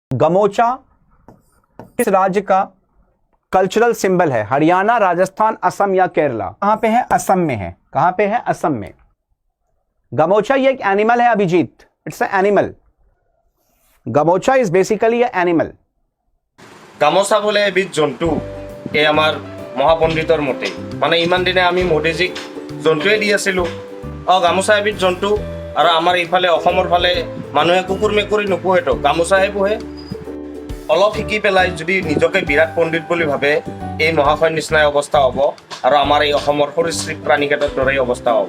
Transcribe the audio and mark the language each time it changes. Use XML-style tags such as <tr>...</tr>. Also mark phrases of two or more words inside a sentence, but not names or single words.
<hi>गमोचा इस राज्य का कल्चरल सिंबल है। हरियाणा, राजस्थान, असम या केरला। कहां पे है? असम में है। कहां पे है? असम में। गमोचा ये एक एनिमल है अभिजीत,</hi> <en>it's a animal. Gamocha is basically a animal.</en> <as>গামোচা বোলে এবিধ জন্তু। এই আমাৰ মহাপণ্ডিতৰ মতে মানে ইমান দিনে আমি মোদীজীক জন্তুৱে দি আছিলোঁ। গামোচা এবিধ জন্তু আৰু আমাৰ এইফালে অসমৰ ফালে মানুহে কুকুৰ মেকুৰী নোপোহেতো, গামোচাহে পোহে। অলপ শিকি পেলাই যদি নিজকে বিৰাট পণ্ডিত বুলি ভাবে, এই মহাশয়ৰ নিচিনাই অৱস্থা হ'ব আৰু আমাৰ এই অসমৰ সৰীসৃপ প্ৰাণীকেইটাৰ দৰেই অৱস্থা হ'ব।</as>